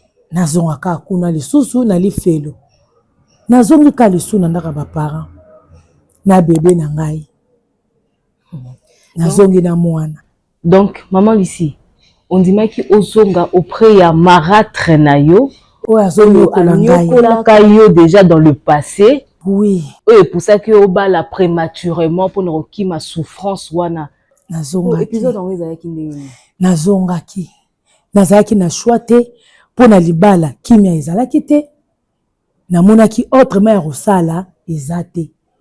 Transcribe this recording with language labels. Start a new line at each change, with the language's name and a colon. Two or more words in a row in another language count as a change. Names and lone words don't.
Lingala: Nazongaka kuna lisusu na lifelo. Nazongi ka lisusu na ndaka ba parents. Na bebe na ngai. Nazongi na mwana.
French: Donc, maman Lucie, on dit que ozonga auprès ya marâtre
Lingala: na yo. Oyo azonyokola ngai. Anyokolaka yo
French: déjà dans le passé. Oui.
Lingala: Oyo epusaki yo obala prématurément
French: pour ne
Lingala: kokima souffrance wana. Nazonga Oh, épisode te. yango ezalaki ndenge nini? Nazongaki. Nazalaki na choix te. Mpo na libala, kimia ezalaki te. Namonaki autrement ya kosala, eza te.